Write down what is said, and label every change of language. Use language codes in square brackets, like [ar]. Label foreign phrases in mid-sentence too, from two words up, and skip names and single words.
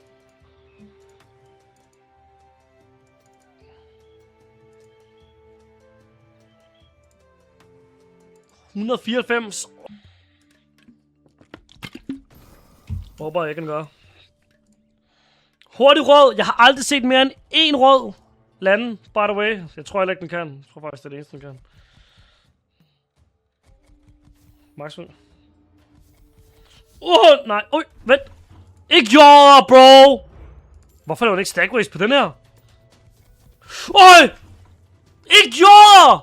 [da] $194. Håber jeg kan gøre. Hurtig rød. Jeg har aldrig set mere end én rød lande, [en] by the way. [da] Jeg tror heller ikke, den kan. Jeg tror faktisk, det er det eneste, den kan. Maxwell. Nej. Vent. Ikke jorder, bro! Hvorfor laver den ikke [en] stack race [da] på den her? Ikke jorder!